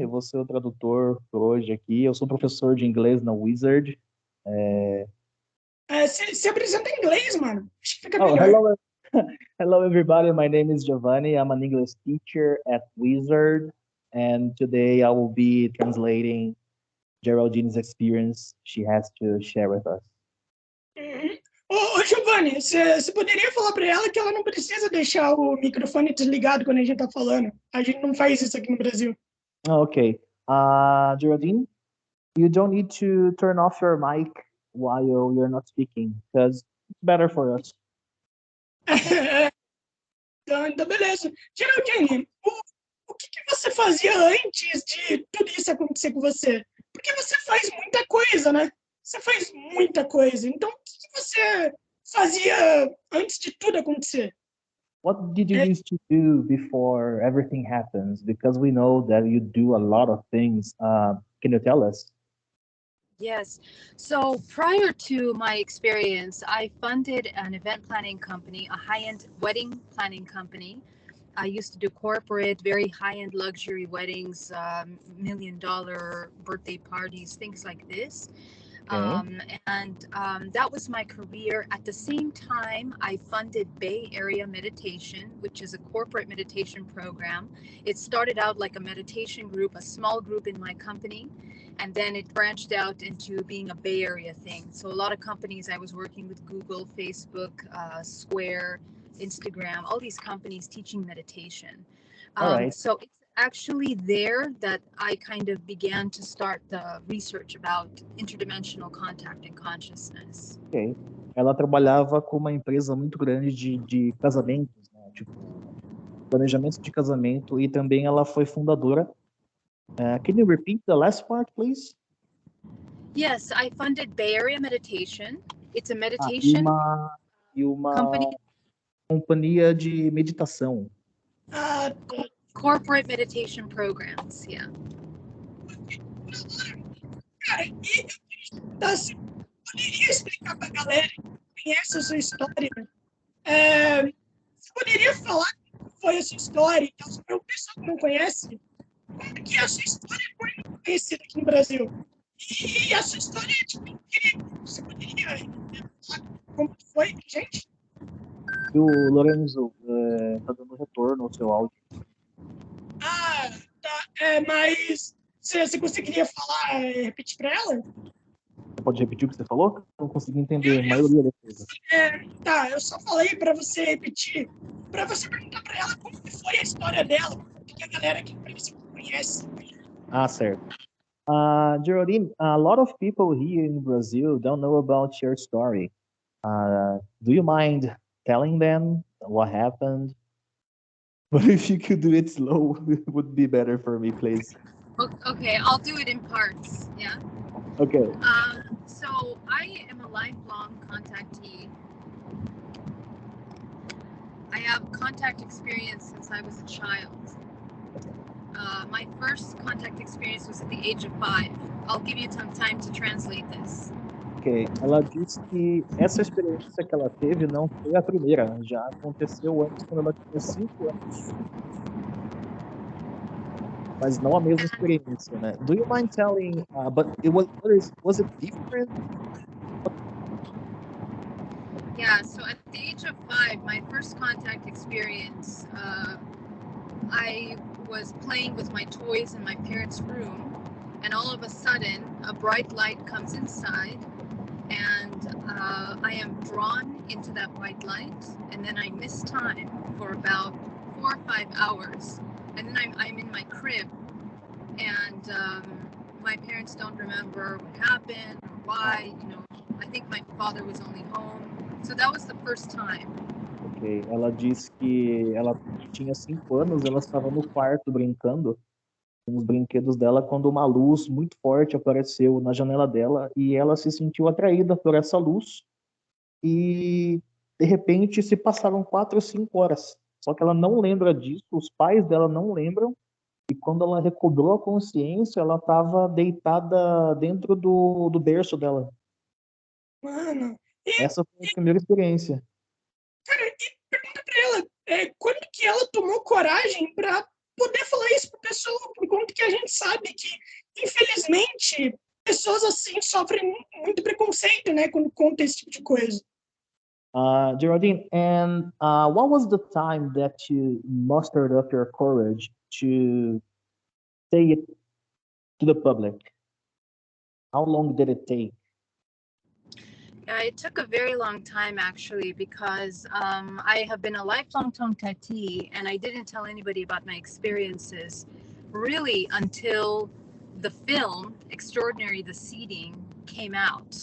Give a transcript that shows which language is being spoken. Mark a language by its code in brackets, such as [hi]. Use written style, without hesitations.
[pt] Eu vou ser o tradutor por hoje aqui. Eu sou professor de inglês na Wizard. Se apresenta em inglês, mano. Acho que fica Oh, melhor. [en] hello, everybody. My name is Giovanni. I'm an English teacher at Wizard, and today I will be translating Geraldine's experience she has to share with us. Uhum. [pt] Ô, Giovanni, você poderia falar para ela que ela não precisa deixar o microfone desligado quando a gente tá falando? A gente não faz isso aqui no Brasil. [en] Okay. Geraldine, you don't need to turn off your mic while you're not speaking, because it's better for us. [pt] Então, beleza. Geraldine, o que você fazia antes de tudo isso acontecer com você? Porque você faz muita coisa, né? Você faz muita coisa. Então, o que você fazia antes de tudo acontecer? [en] What did you used to do before everything happens? Because we know that you do a lot of things. Can you tell us? Yes. So prior to my experience, I funded an event planning company, a high-end wedding planning company. I used to do corporate, very high-end luxury weddings, $1 million birthday parties, things like this. That was my career. At the same time, I funded Bay Area Meditation, which is a corporate meditation program. It started out like a meditation group, a small group in my company, and then it branched out into being a Bay Area thing. So a lot of companies, I was working with Google, Facebook, Square, Instagram, all these companies teaching meditation. All right. So it's actually there that I kind of began to start the research about interdimensional contact and consciousness. Okay. [pt] Ela trabalhava com uma empresa muito grande de casamentos, né? Tipo, planejamento de casamento, e também ela foi fundadora. [en] Can you repeat the last part, please? Yes, I funded Bay Area Meditation. It's a meditation [pt] uma [en] company. [pt] Companhia de meditação. [en] Corporate meditation programs, yeah. [pt] Cara, você poderia explicar para a galera que conhece a sua história? Você poderia falar como foi a sua história? Então, para o pessoal que não conhece, como que a sua história foi muito conhecida aqui no Brasil? E a sua história é tipo incrível. Você poderia falar como foi, gente? O Lorenzo tá dando retorno ao seu áudio. Tá. Mas você conseguiria falar, repetir para ela? Você pode repetir o que você falou? Não consegui entender a maioria das coisas. Tá, eu só falei para você repetir, para você perguntar para ela como que foi a história dela, porque a galera aqui no Brasil conhece. Certo. [en] Geraldine, a lot of people here in Brazil don't know about your story. Do you mind telling them what happened? But if you could do it slow, it would be better for me, please. Okay, I'll do it in parts, yeah. Okay. So I am a lifelong contactee. I have contact experience since I was a child. My first contact experience was at the age of 5. I'll give you some time to translate this. [pt] Ok, ela disse que essa experiência que ela teve não foi a primeira, já aconteceu antes quando ela tinha 5 anos, mas não a mesma experiência, né? [en] Do you mind telling, but was it different? Yeah, so at the age of 5, my first contact experience, I was playing with my toys in my parents' room, and all of a sudden, a bright light comes inside, and I am drawn into that white light, and then I miss time for about 4 or 5 hours, and then I'm in my crib, and my parents don't remember what happened or why. I think my father was only home, so that was the first time. [pt] Ok, ela disse que ela tinha 5 anos, ela estava no quarto brincando com os brinquedos dela quando uma luz muito forte apareceu na janela dela e ela se sentiu atraída por essa luz e de repente se passaram 4 ou 5 horas. Só que ela não lembra disso, os pais dela não lembram e quando ela recobrou a consciência, ela estava deitada dentro do berço dela. Mano, Essa foi a primeira experiência. cara, e pergunta pra ela, quando que ela tomou coragem pra poder falar isso pra pessoa, por conta que a gente sabe que, infelizmente, pessoas assim sofrem muito preconceito, né, quando conta esse tipo de coisa. [en] Geraldine, and what was the time that you mustered up your courage to say it to the public? How long did it take? It took a very long time, actually, because I have been a lifelong contactee, and I didn't tell anybody about my experiences really until the film Extraordinary the Seeding came out.